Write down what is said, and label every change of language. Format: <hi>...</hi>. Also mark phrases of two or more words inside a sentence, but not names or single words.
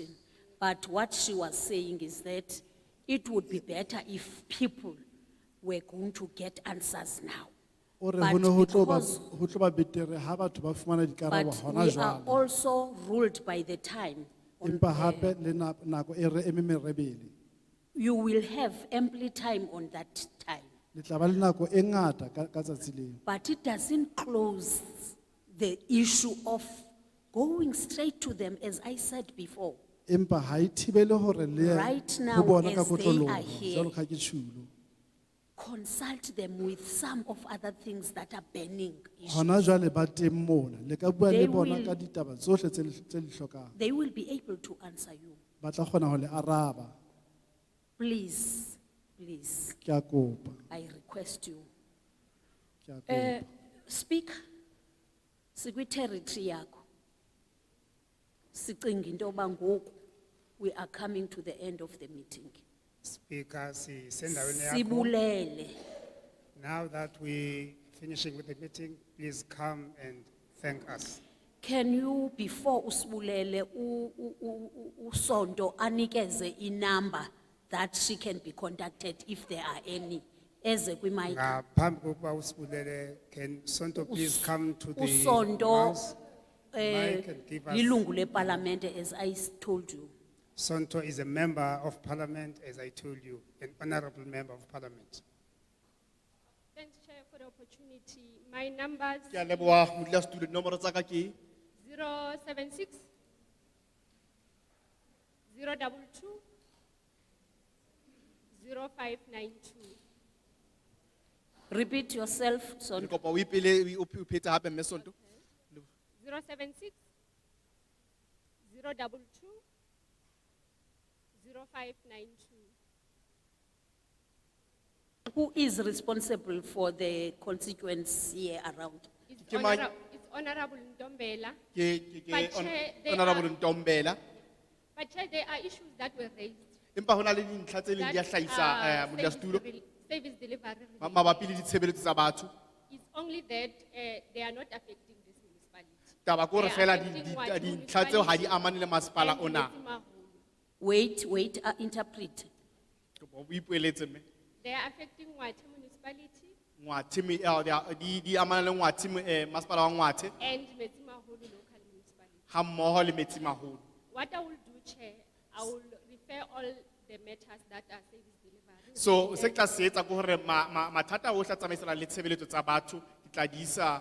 <en>But what she was saying is that it would be better if people were going to get answers now.</en> <st>O re</st> <en>But</en> <st>ho ne ho tlo ba</st> <en>because-</en> <st>ho tlo ba betere ha batho ba fumana dikarabo</st> <en>But</en> <st>hona</st> <en>we are</en> <st>jwale.</st> <en>also ruled by the time. on</en> <st>Empa hape le nako e re eme merebele.</st> <en>You will have ample time on that time.</en> <st>Le tla ba le nako e ngata ka tsatsi leo.</st> <en>But it doesn't close the issue of going straight to them, as I said before.</en> <st>Empa ha e thibele hore le ye</st> <en>Right</en> <st>ho</st> <en>now,</en> <st>bona ka</st> <en>as they</en> <st>kotloloho,</st> <en>are here,</en> <st>jwalo ka ha ke tjhulo.</st> <en>Consult them with some of other things that are burning issues.</en> <st>Hona jwale ba teng mona, le ka bua</st> <en>They</en> <st>le bona</st> <en>will-</en> <st>ka ditaba tsohle tse le hlokang.</st> <en>They will be able to answer you.</en> <st>Ba tla kgona ho le araba.</st> <en>Please, please,</en> <st>Ke a kopa.</st> <en>I request you.</en> <st>Ke a kopa.</st> <en>Speak, secretary yako.</en> <xh>Sicinga into yoba ngoku</xh> <en>we are coming to the end of the meeting. Speaker,</en> <xh>sendaweni yakho. Sibulele.</xh> <en>Now that we're finishing with the meeting, please come and thank us. Can you, before</en> <xh>usibulele, usonto anikeze inumber</xh> <en>that she can be contacted if there are any?</en> <xh>Eze kwi-mic. Ngaphambi kokuba usibulele,</xh> <en>can Sonto please come to the</en> <xh>Usonto,</xh> <en>house? Mic and give us-</en> <xh>lilungu leparlamente,</xh> <en>as I told you. Sonto is a member of parliament, as I told you, an honorable member of parliament. Thanks, Chair, for the opportunity. My numbers</en> <st>Ke a leboha modulasetulo, dinomoro tsa ka ke 076 022 0592.</st> <en>Repeat yourself,</en> <st>ke Sonto. kopa o ipele o phete hape mme Sonto. 076 022 0592.</st> <en>Who is responsible for the constituents here around? It's</en> <st>Ke mang?</st> <en>It's Honorable Ndombela.</en> <st>Ke</st> <en>But Chair, there</en> <st>Honorable</st> <en>are-</en> <st>Ntombela.</st> <en>But Chair, there are issues that were raised.</en> <st>Empa hona le dintlha tse leng di a</st> <en>that</en> <st>hlahisa</st> <en>are</en> <st>modulasetulo</st> <en>service delivery.</en> <st>mabapi le ditshebeletso tsa batho.</st> <en>It's only that they are not affecting this municipality.</en> <st>Taba ke hore</st> <en>They are</en> <st>fela</st> <en>affecting what</en> <st>dintlha tseo ha di</st> <en>municipality</en> <st>amane le masepala</st> <en>and</en> <st>ona. Metsimaholo.</st> <en>Wait, interpret.</en> <st>Kopa o ipoeletse mme.</st> <en>They are affecting what municipality</en> <st>Ngwathe di amana le Ngwathe masepala wa Ngwathe</st> <en>and Metsimaholo local municipality.</en> <st>ha mmoho le Metsimaholo.</st> <en>What I will do, Chair, I will refer all the matters that are service delivery.</en> <st>So se ke tla se etsa ke hore mathata ohle a tsamaisanang le tshebeletso tsa batho ke tla di isa</st>